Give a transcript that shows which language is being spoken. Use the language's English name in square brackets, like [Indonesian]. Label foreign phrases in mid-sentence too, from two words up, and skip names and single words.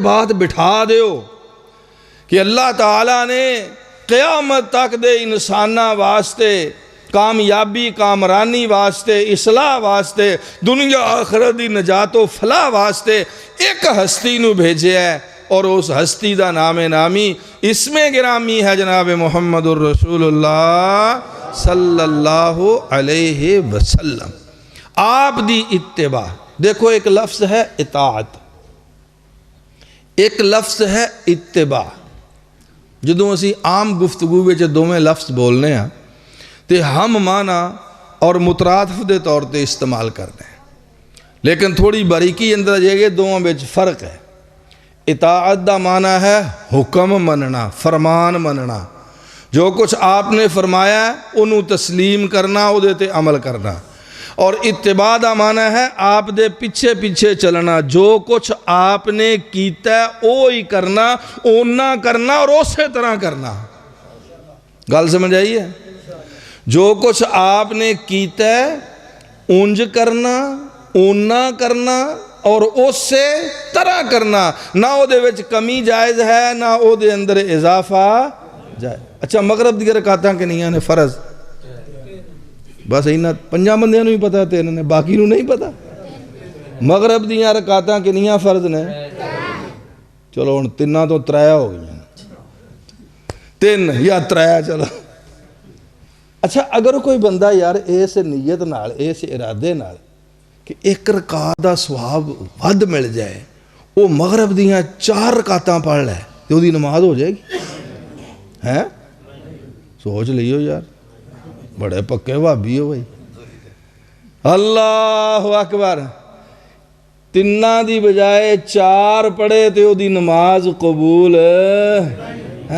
[Punjabi] بات بٹھا دیو کہ اللہ تعالیٰ نے قیامت تک دے انسانہ واسطے، کامیابی کامرانی واسطے، اصلاح واسطے، دنیا آخرت دی نجات و فلاح واسطے ایک ہستی نو بھیجے ہے، اور اس ہستی دا نام نامی اسم گرامی ہے جناب محمد الرسول اللہ [Arabic] صلی اللہ علیہ وسلم۔ [Punjabi] آپ دی اتباع، دیکھو ایک لفظ ہے اطاعت، ایک لفظ ہے اتباع۔ جدوں اسی عام گفتگو وچ دوویں لفظ بولنے ہیں تے ہم معنی اور مترادف دے طور تے استعمال کرنے ہیں، لیکن تھوڑی باریکی اندر جائے دوواں وچ فرق ہے۔ اطاعت دا معنی ہے حکم مننا، فرمان مننا، جو کچھ آپ نے فرمایا ہے انہوں تسلیم کرنا، او دے تے عمل کرنا۔ اور اتباع دا معنی ہے آپ دے پیچھے پیچھے چلنا، جو کچھ آپ نے کیتا ہے اوہی کرنا، اونا کرنا اور اسی طرح کرنا۔ گل سمجھ آئی ہے؟ جو کچھ آپ نے کیتا ہے اونج کرنا، اونا کرنا اور اسی طرح کرنا، نہ او دے وچ کمی جائز ہے، نہ او دے اندر اضافہ جائز۔ اچھا مغرب دی رکعتاں کنیاں نے فرض؟ بس اینا 5 بندیاں نو ہی پتا تے انہوں نے، باقی نو نہیں پتا۔ مغرب دیاں رکعتاں کنیاں فرض نے؟ چلو ہن 3 تو 3 ہو گئی، 3 یا 3 چلو۔ اچھا اگر کوئی بندہ یار اس نیت نال، اس ارادے نال کہ 1 رکعت دا ثواب ود مل جائے، وہ مغرب دیاں 4 رکعتاں پڑھ لے تو وہ دی نماز ہو جائے گی؟ ہیں؟ سوچ لیو یار، بڑے پکے بھابی ہو بھائی۔ [Arabic] اللہ اکبر، [Punjabi] 3 دی بجائے 4 پڑھے تو وہ دی نماز قبول ہیں؟